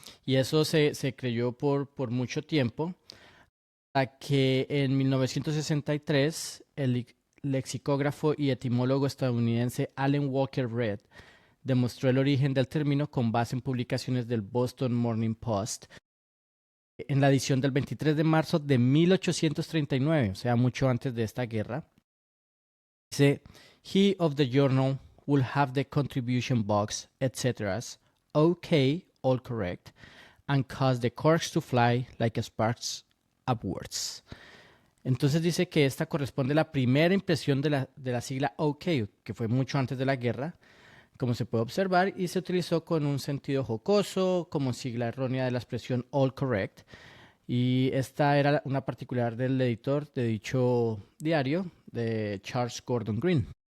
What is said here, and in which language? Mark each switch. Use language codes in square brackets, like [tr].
[es] Y eso se creyó por mucho tiempo, hasta que en 1963 el lexicógrafo y etimólogo estadounidense Allen Walker Reed demostró el origen del término con base en publicaciones del Boston Morning Post en la edición del 23 de marzo de 1839, o sea, mucho antes de esta guerra. [en] Dice, he of the journal will have the contribution box, etc. Okay, all correct, and cause the corks to fly like sparks upwards. [es] Entonces dice que esta corresponde a la primera impresión de la sigla OK, que fue mucho antes de la guerra, como se puede observar, y se utilizó con un sentido jocoso, como sigla errónea de la expresión all correct. Y esta era una particular del editor de dicho diario, de Charles Gordon Green.